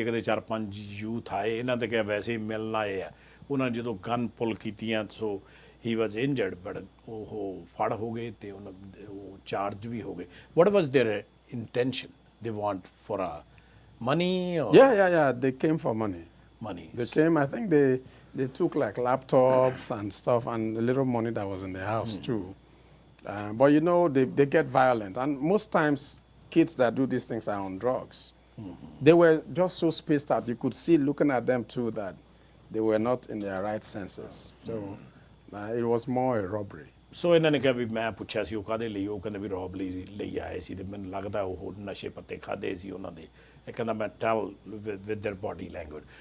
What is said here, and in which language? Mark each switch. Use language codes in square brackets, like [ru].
[pa] ਇੱਕ ਦੇ 4-5 ਯੂਥ ਆਏ, ਇਹਨਾਂ 'ਤੇ ਕਿਹਾ ਵੈਸੇ ਹੀ ਮਿਲਣ ਆਏ ਆ। ਉਹਨਾਂ ਜਦੋਂ ਗਨ ਪੁੱਲ ਕੀਤੀਆਂ, [en] so he was injured, [pa] ਬਟ ਉਹ ਫੜ ਹੋ ਗਏ ਅਤੇ ਉਹ ਚਾਰਜ ਵੀ ਹੋ ਗਏ। [en] What was their intention? They want for money? Or? Yeah. They came for money. Money. They came, I think they took like laptops and stuff and a little money that was in the house too. But you know, they get violent. And most times, kids that do these things are on drugs. They were just so spaced out. You could see looking at them too that they were not in their right senses. So it was more a robbery. [pa] ਸੋ ਇਹਨਾਂ ਨੇ ਕਿਹਾ ਵੀ ਮੈਂ ਪੁੱਛਿਆ ਸੀ ਉਹ ਕਾਹਦੇ ਲਈ, ਉਹ ਕਹਿੰਦੇ ਵੀ ਰੋਬਰੀ ਲਈ ਆਏ ਸੀ, ਅਤੇ ਮੈਨੂੰ ਲੱਗਦਾ ਉਹ ਨਸ਼ੇ ਪੱਤੇ ਖਾਦੇ ਸੀ ਉਹਨਾਂ ਦੇ। ਇਹ ਕਹਿੰਦਾ ਮੈਂ [en] Tell with their body language.